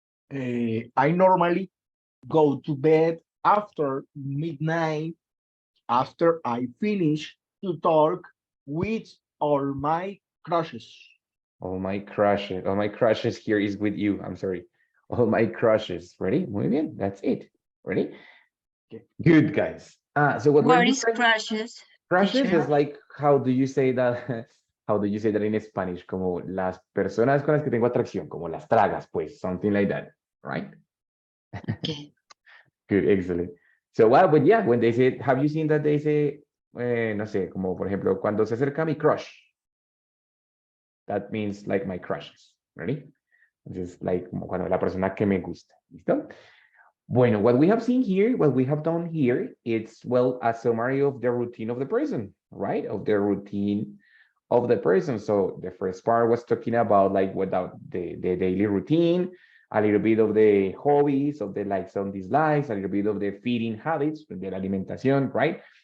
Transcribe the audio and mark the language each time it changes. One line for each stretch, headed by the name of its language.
English: I normally go to bed after midnight after I finish to talk with all my crushes. All my crushes here is with you. I'm sorry. All my crushes. Ready?
Spanish: Muy bien.
English: That's it. Ready? Okay. Good, guys. So What is crushes? Crushes teacher? is like, how do you say that? How do you say that in Spanish?
Spanish: Como las personas con las que tengo atracción, como las tragas, pues,
English: something like that, right? Okay. Good, excellent. So, well, but yeah, when they say, have you seen that they say,
Spanish: no sé, como por ejemplo, cuando se acerca mi crush,
English: that means like my crushes, ready? Just like
Spanish: como cuando la persona que me gusta, ¿listo? Bueno,
English: what we have seen here, what we have done here, it's, well, a summary of the routine of the person, right? Of the routine of the person. So the first part was talking about like without the daily routine, a little bit of the hobbies, of the likes and dislikes, a little bit of the feeding habits,
Spanish: de la alimentación,
English: right?